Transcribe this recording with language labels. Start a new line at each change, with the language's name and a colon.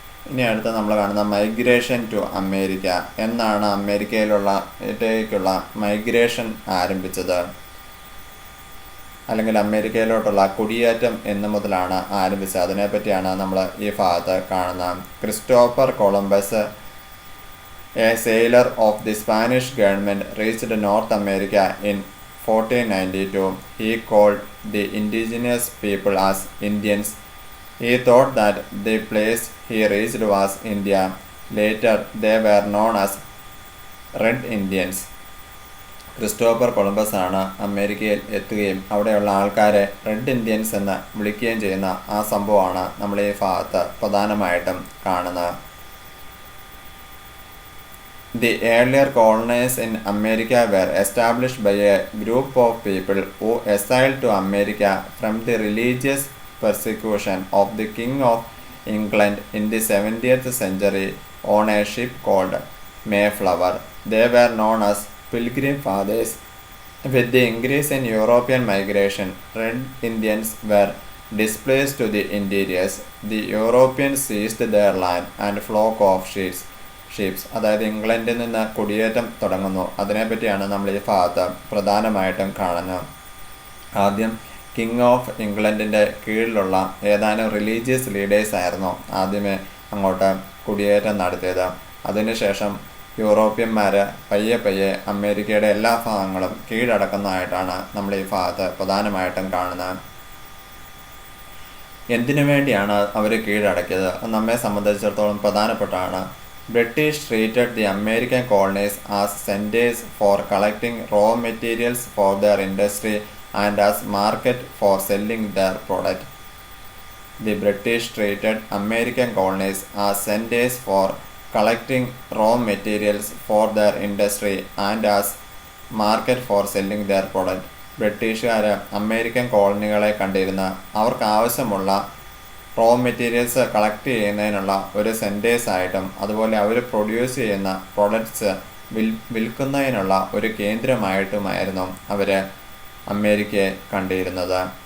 Malayalam: ഇനി അടുത്ത് നമ്മൾ കാണുന്ന മൈഗ്രേഷൻ ടു അമേരിക്ക. എന്നാണ് അമേരിക്കയിലേക്കുള്ള മൈഗ്രേഷൻ ആരംഭിച്ചത്, അല്ലെങ്കിൽ അമേരിക്കയിലോട്ടുള്ള കുടിയേറ്റം എന്ന് മുതലാണ് ആരംഭിച്ചത്, അതിനെപ്പറ്റിയാണ് നമ്മൾ ഈ ഭാഗത്ത് കാണുന്നത്.
English: Christopher Columbus, a sailor of the Spanish government, reached North America in 1492. He called the indigenous people as Indians. He thought that the place he reached was India. Later, they were known as Red Indians.
Malayalam: Christopher Columbus ആണ് അമേരിക്കയിൽ എത്തുകയും അവിടെയുള്ള ആൾക്കാരെ red Indians എന്ന് വിളിക്കുകയും ചെയ്യുന്ന ആ സംഭവമാണ് നമ്മൾ ഈ ഭാഗത്ത് പ്രധാനമായിട്ടും കാണുന്നത്.
English: The earlier colonies in America were established by a group of people who assailed to America from the religious persecution of the King of England in the 70th century on a ship called Mayflower. They were known as Pilgrim Fathers. With the increase in European migration, Red Indians were displaced to the interiors. The Europeans seized their land and flock of
Malayalam: ships, അതായത് ഇംഗ്ലണ്ടിൽ നിന്ന് കുടിയേറ്റം തുടങ്ങുന്നു. അതിനെപ്പറ്റിയാണ് നമ്മൾ ഈ ഭാഗത്ത് പ്രധാനമായിട്ടും കാണുന്നത്. ആദ്യം കിങ് ഓഫ് ഇംഗ്ലണ്ടിൻ്റെ കീഴിലുള്ള ഏതാനും റിലീജിയസ് ലീഡേഴ്സ് ആയിരുന്നു ആദ്യമേ അങ്ങോട്ട് കുടിയേറ്റം നടത്തിയത്. അതിനുശേഷം യൂറോപ്യന്മാർ പയ്യെ പയ്യെ അമേരിക്കയുടെ എല്ലാ ഭാഗങ്ങളും കീഴടക്കുന്നതായിട്ടാണ് നമ്മൾ ഈ ഭാഗത്ത് പ്രധാനമായിട്ടും കാണുന്നത്. എന്തിനു വേണ്ടിയാണ് അവർ കീഴടക്കിയത് നമ്മെ സംബന്ധിച്ചിടത്തോളം പ്രധാനപ്പെട്ടാണ്.
English: British treated the American colonies as centres for collecting raw materials for their industry and as market for selling their product. The British treated American colonies as centers for collecting raw materials for their industry and as market for selling their product.
Malayalam: ബ്രിട്ടീഷുകാർ American കോളനികളെ കണ്ടിരുന്ന അവർക്ക് ആവശ്യമുള്ള raw materials collect ചെയ്യുന്നതിനുള്ള ഒരു സെൻറ്റേഴ്സായിട്ടും അതുപോലെ അവർ produce ചെയ്യുന്ന products വിൽക്കുന്നതിനുള്ള ഒരു കേന്ദ്രമായിട്ടുമായിരുന്നു അവർ അമേരിക്കയെ കണ്ടിരുന്നത്.